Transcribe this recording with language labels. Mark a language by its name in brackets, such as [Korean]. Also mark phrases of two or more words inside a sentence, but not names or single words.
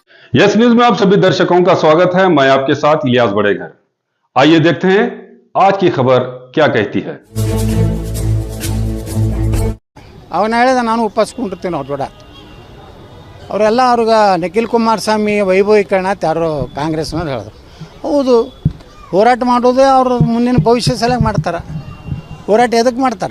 [Hindi] यस न्यूज में आप सभी दर्शकों का स्वागत है। मैं आपके साथ इलियास बड़ेघर। आइए देखते हैं आज की खबर क्या कहती है। [Kannada] ಅವನು ಹೇಳಿದ ನಾನು ಒಪ್ಪಿಸ್ಕೊಂಡಿರ್ತೀನಿ ಅವ್ರ ಕೂಡ ಅವರೆಲ್ಲ ಅವ್ರಿಗೆ ನಿಖಿಲ್ ಕುಮಾರಸ್ವಾಮಿ ವೈಭವೀಕರಣ ಅಂತ ಯಾರೋ ಕಾಂಗ್ರೆಸ್ನವ್ರು ಹೇಳಿದ್ರು. ಹೌದು, ಹೋರಾಟ ಮಾಡೋದೇ ಅವ್ರ ಮುಂದಿನ ಭವಿಷ್ಯ ಸಲುವಾಗಿ ಮಾಡ್ತಾರೆ. ಹೋರಾಟ ಎದಕ್ಕೆ ಮಾಡ್ತಾರೆ?